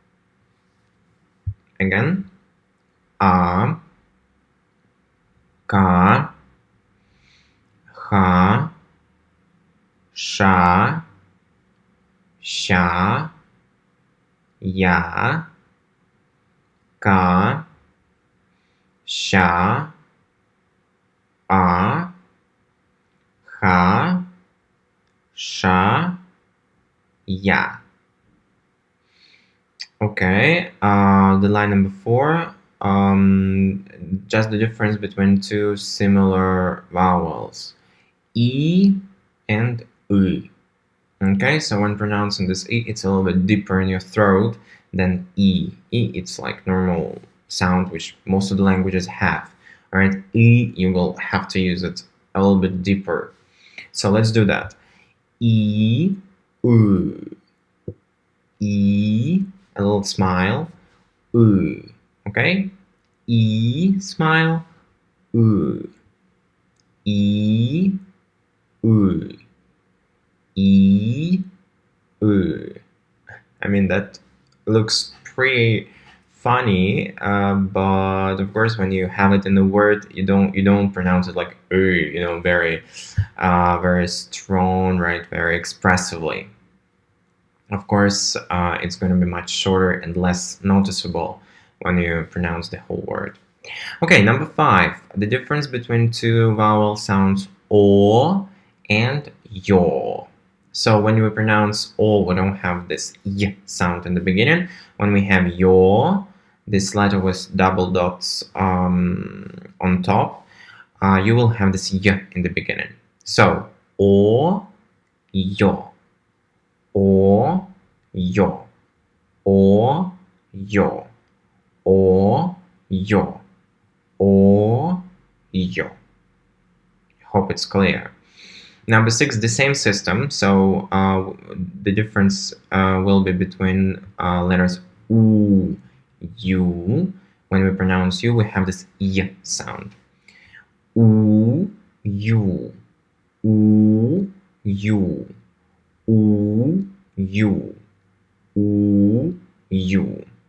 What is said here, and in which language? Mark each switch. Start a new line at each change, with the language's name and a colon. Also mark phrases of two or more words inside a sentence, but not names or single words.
English: Again. A, Ka,
Russian: Ха, Ша, Ща, Я, Ka, Ща, А, Ха, Ша, Я.
English: Okay, the line number 4, just the difference between two similar vowels, E and U. Okay, so when pronouncing this E, it's a little bit deeper in your throat than E. E, it's like normal sound which most of the languages have. Alright, E, you will have to use it a little bit deeper. So let's do that. E, U. E, a little smile. U. Okay? E, smile. U. E, U. E, U. I mean, that looks pretty funny, but of course when you have it in the word, you don't pronounce it like very very strong, right, very expressively. Of course it's going to be much shorter and less noticeable when you pronounce the whole word. Okay, number 5, the difference between two vowel sounds O and yo. So when we pronounce O, we don't have this y sound in the beginning. When we have yo, this letter with double dots on top, you will have this y in the beginning. So O, yo, O, yo, O, yo, O, yo, O, yo. Hope it's clear. Number 6, the same system. So the difference will be between letters U, U. When we pronounce U, we have this Y sound. U, U, U, U, U, U, U, U.